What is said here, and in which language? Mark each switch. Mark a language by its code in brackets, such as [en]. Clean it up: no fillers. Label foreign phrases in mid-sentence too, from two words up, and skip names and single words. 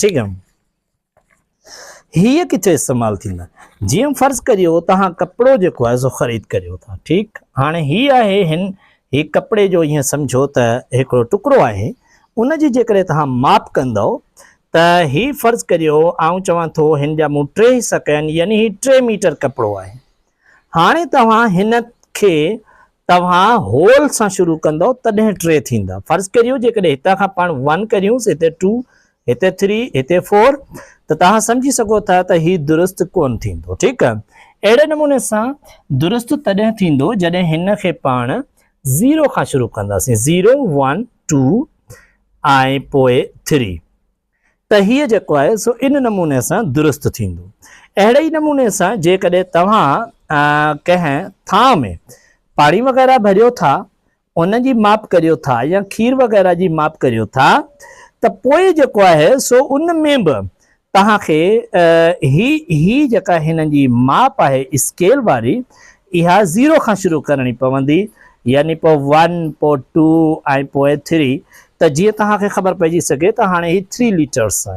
[ur] ٹھیک ہے, [sd] हीअ किथे इस्तेमाल थींदा? जीअं फर्ज़ करियो तव्हां कपिड़ो जेको आहे सो ख़रीद करियो था। ठीक, हाणे ही आहे ही कपिड़े जो ईअं सम्झो त हिकिड़ो टुकड़ो आहे, उन जी जेकॾहिं तव्हां माप कंदव त ही फर्ज़ करियो आउं चवां थो हिन जा मूं 3 हिस्सा कया आहिनि, यानी ही 3 मीटर कपिड़ो आहे। हाणे तव्हां हिन खे तव्हां होल सां शुरू कंदव तॾहिं 3 थींदा। फर्ज़ करियो जेकॾहिं हितां खां पाण 1 करियूंसि, हिते 2, हिते 3, हिते 4, त तव्हां सम्झी सघो था त ही दुरुस्त कोन थींदो। [ur] ٹھیک ہے, [sd] अहिड़े नमूने सां दुरुस्त तॾहिं थींदो जॾहिं हिन खे पाण 0 खां शुरू कंदासीं 0 1 2 ऐं पोइ 3 त हीअ जेको आहे सो इन नमूने सां दुरुस्त थींदो। अहिड़े ई नमूने सां जेकॾहिं तव्हां कंहिं थां में पाणी वग़ैरह भरियो था, उन जी माप करियो था या खीर वग़ैरह जी माप करियो था, त पोइ जेको आहे सो उन में बि तव्हांखे ही जेका हिन जी माप आहे स्केल वारी इहा 0 खां शुरू करणी पवंदी, यानी पोइ 1 पोइ 2 ऐं पोइ 3 त जीअं तव्हांखे ख़बर पइजी सघे त हाणे ही 3 लीटर्स आहिनि।